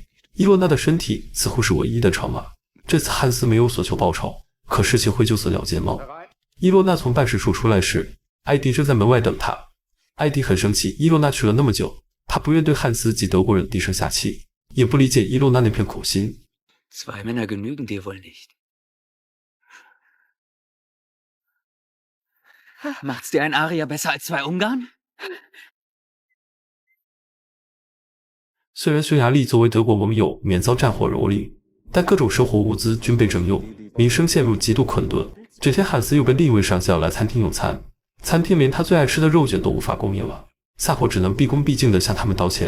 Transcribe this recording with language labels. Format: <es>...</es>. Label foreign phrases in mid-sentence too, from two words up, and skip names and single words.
<zh>伊洛娜的身体似乎是唯一的筹码。这次汉斯没有所求报酬，可事情会就此了结吗？伊洛娜从办事处出来时，艾迪正在门外等他。艾迪很生气，伊洛娜去了那么久，他不愿对汉斯及德国人低声下气，也不理解伊洛娜那片苦心。</zh> <de>2 Männer genügen dir wohl nicht. Macht's dir ein Arier besser als 2 Ungarn?</de> <zh>虽然匈牙利作为德国盟友免遭战火蹂躏，但各种生活物资均被征用，民生陷入极度困顿。这天汉斯又被另一位上校来餐厅用餐，餐厅连他最爱吃的肉卷都无法供应了，萨博只能毕恭毕敬地向他们道歉。</zh>